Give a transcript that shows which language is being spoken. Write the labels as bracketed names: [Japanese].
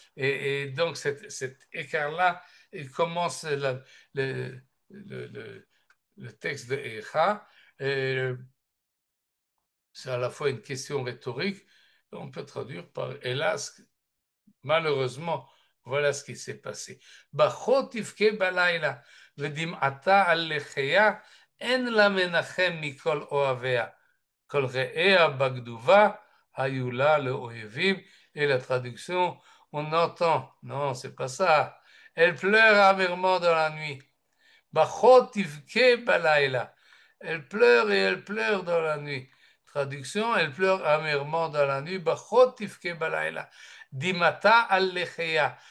[French] Et donc cet écart-là, il commence le, le texte de Echa. C'est à la fois une question rhétorique, on peut traduire par hélas, malheureusement, voilà ce qui s'est passé. [Hebrew] Bachot tivke balayla, ודמעתה על לחיה, אין לה מנחם מכל אוהביה. כל רעיה בגדובה, היו לה לאויבים. [French] Et la traduction, on entend, non, c'est pas ça. Elle pleure amèrement dans la nuit. [Hebrew] Bachot tivke balayla. [French] Elle pleure et elle pleure dans la nuit. Traduction, elle pleure amèrement dans la nuit. [Hebrew] Bachot tivke balayla. Dimata al-lecheya.